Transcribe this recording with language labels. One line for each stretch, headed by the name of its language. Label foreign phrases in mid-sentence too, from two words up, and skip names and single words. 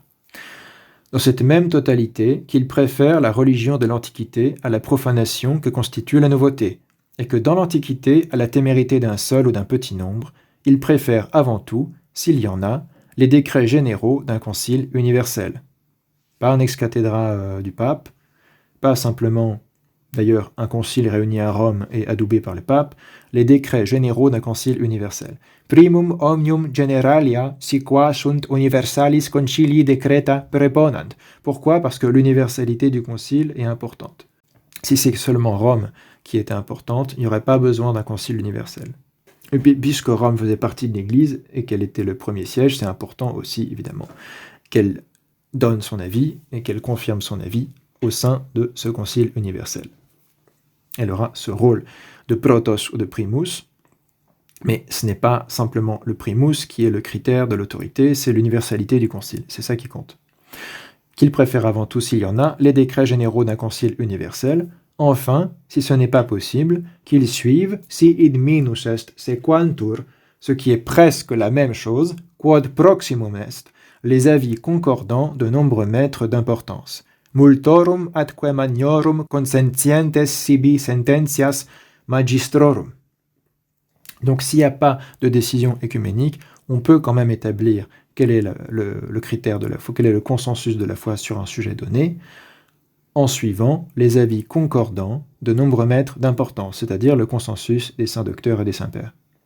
French: Dans cette même totalité, qu'ils préfèrent la religion de l'Antiquité à la profanation que constitue la nouveauté, et que dans l'Antiquité, à la témérité d'un seul ou d'un petit nombre, ils préfèrent avant tout, s'il y en a, les décrets généraux d'un concile universel. Pas un ex-cathédra du pape, pas simplement, d'ailleurs, un concile réuni à Rome et adoubé par le pape, les décrets généraux d'un concile universel.
Latin: Primum omnium generalia si qua sunt universalis concilii decreta preponant.
French: Pourquoi ? Parce que l'universalité du concile est importante. Si c'est seulement Rome qui était importante, il n'y aurait pas besoin d'un concile universel. Et puis, puisque Rome faisait partie de l'Église et qu'elle était le premier siège, c'est important aussi, évidemment, qu'elle donne son avis et qu'elle confirme son avis au sein de ce concile universel. Elle aura ce rôle de protos ou de primus, mais ce n'est pas simplement le primus qui est le critère de l'autorité, c'est l'universalité du concile, c'est ça qui compte. Qu'il préfère avant tout, s'il y en a, les décrets généraux d'un concile universel. Enfin, si ce n'est pas possible, qu'ils suivent,
Latin: si id minus est sequantur,
French: ce qui est presque la même chose,
Latin: quod proximum est,
French: les avis concordants de nombreux maîtres d'importance.
Latin: Multorum atque magnorum consentientes sibi sententias magistrorum.
French: Donc s'il n'y a pas de décision écuménique, on peut quand même établir quel est le critère de la foi, quel est le consensus de la foi sur un sujet donné, en suivant les avis concordants de nombreux maîtres d'importance, c'est-à-dire le consensus des saints docteurs et des saints pères.